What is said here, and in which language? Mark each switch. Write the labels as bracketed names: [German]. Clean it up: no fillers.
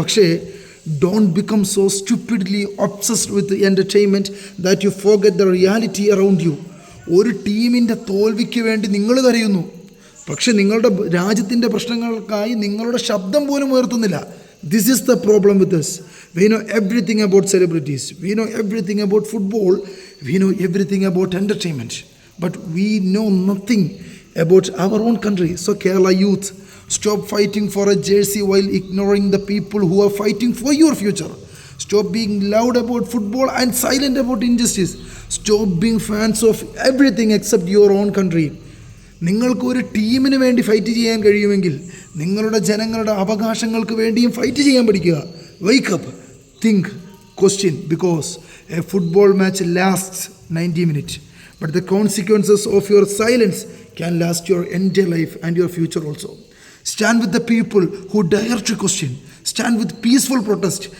[English] പക്ഷേ don't become so stupidly obsessed with entertainment that you forget the reality around you. [Malayalam] ഒരു ടീമിൻ്റെ തോൽവിക്ക് വേണ്ടി നിങ്ങൾ കരയുന്നു, പക്ഷെ നിങ്ങളുടെ രാജ്യത്തിൻ്റെ പ്രശ്നങ്ങൾക്കായി നിങ്ങളുടെ ശബ്ദം പോലും ഉയർത്തുന്നില്ല. [English] This is the problem with us. We know everything about celebrities. We know everything about football. We know everything about entertainment. But we know nothing about our own country. So Kerala youth, stop fighting for a jersey while ignoring the people who are fighting for your future. Stop being loud about football and silent about injustice. Stop being fans of everything except your own country. [Malayalam] നിങ്ങൾക്ക് ഒരു ടീമിന് വേണ്ടി fight ചെയ്യാൻ കഴിയുമെങ്കിൽ നിങ്ങളുടെ ജനങ്ങളുടെ അവകാശങ്ങൾക്ക് വേണ്ടിയും ഫൈറ്റ് ചെയ്യാൻ പഠിക്കുക. [English] Wake up, think, question, because a football match lasts 90 minutes. But the consequences of your silence can last your entire life and your future also. Stand with the people who dare to question. Stand with peaceful protest.